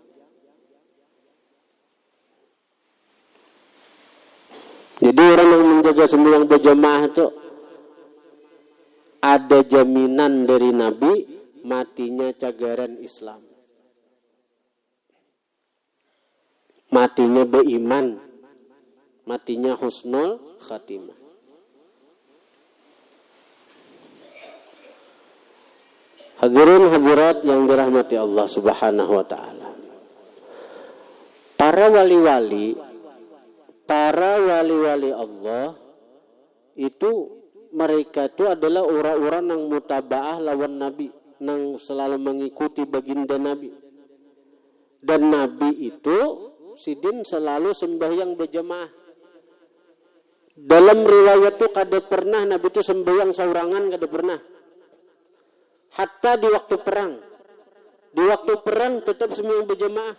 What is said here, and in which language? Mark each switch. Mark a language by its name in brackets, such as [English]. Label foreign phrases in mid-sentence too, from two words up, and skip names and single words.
[Indonesian] Jadi orang yang menjaga sembahyang berjamaah itu ada jaminan dari Nabi matinya cagaran Islam. Matinya beriman, matinya [Arabic] husnul khatimah. [Indonesian] Hadirin hadirat yang dirahmati Allah [Arabic] Subhanahu wa taala. [Banjar] Para wali-wali Allah itu mereka itu adalah orang-orang yang mutabaah lawan Nabi, yang selalu mengikuti baginda Nabi. Dan Nabi itu sidin selalu sembahyang berjamaah. Dalam riwayat itu kada pernah Nabi itu sembahyang saurangan, kada pernah. [Indonesian] Hatta di waktu perang. Di waktu perang tetap sembahyang berjamaah.